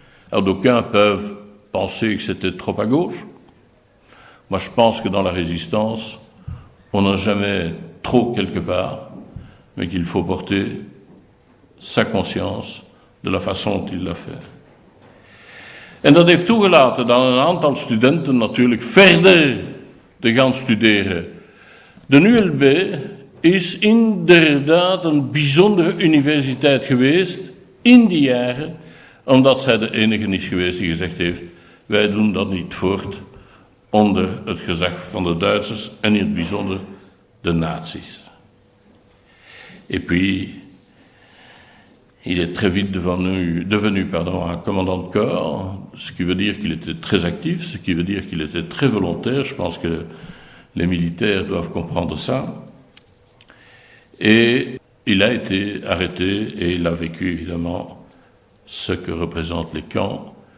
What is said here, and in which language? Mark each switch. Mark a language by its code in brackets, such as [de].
[fr] Alors d'aucuns peuvent penser que c'était trop à gauche. Moi je pense que dans la résistance, on n'a jamais trop quelque part, mais qu'il faut porter sa conscience de la façon dont il l'a fait. [nl] En dat heeft toegelaten dat een aantal studenten natuurlijk verder te gaan studeren. De ULB is inderdaad een bijzondere universiteit geweest in die jaren, omdat zij de enige is geweest die gezegd heeft, wij doen dat niet voort onder het gezag van de Duitsers en in het bijzonder de nazi's. [fr] Et puis, il est très vite devenu un commandant de corps, ce qui veut dire qu'il était très actif, ce qui veut dire qu'il était très volontaire. Je pense que les militaires doivent comprendre ça. Et il a été arrêté et il a vécu évidemment ce que représentent les camps.